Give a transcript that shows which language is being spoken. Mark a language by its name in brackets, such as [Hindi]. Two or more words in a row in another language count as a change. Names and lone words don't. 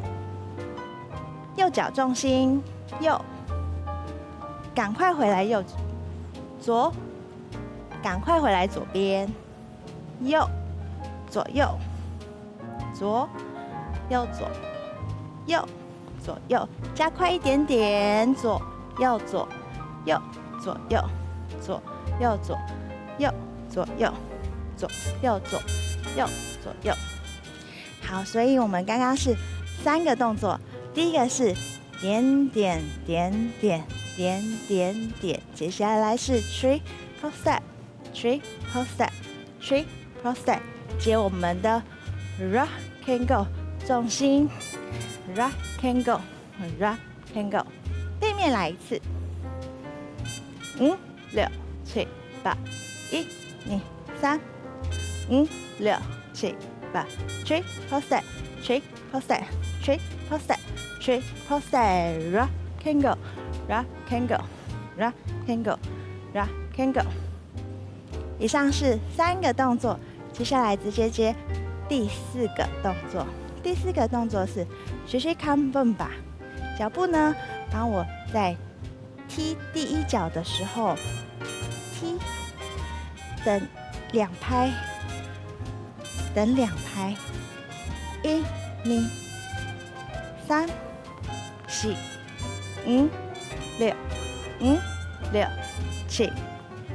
[Chinese] 右脚重心右，赶快回来右左，赶快回来左边，右左右左右左右左右，加快一点点，左右左右左右左右左右左右左右左右左右。好，所以我们刚刚是3个动作，第一个是点点点点点点点，接下来是 [English] triple step triple step triple step， [Chinese] 接我们的 [English] rock and go， [Chinese] 重心 [English] rock and go rock and go， [Chinese] 对面来一次 [English] ，5、6、7、8， 1、2、3， 5、6、7、8 triple step triple step triple step triple step rock and go rock and go rock and go rock and go。 [Chinese] 以上是3个动作，接下来直接接第4个动作。第4个动作是学学看蹦吧，脚步呢帮我在踢第1脚的时候踢，等2拍，等2拍，1、2、3、4、5、6、5、6、7、8。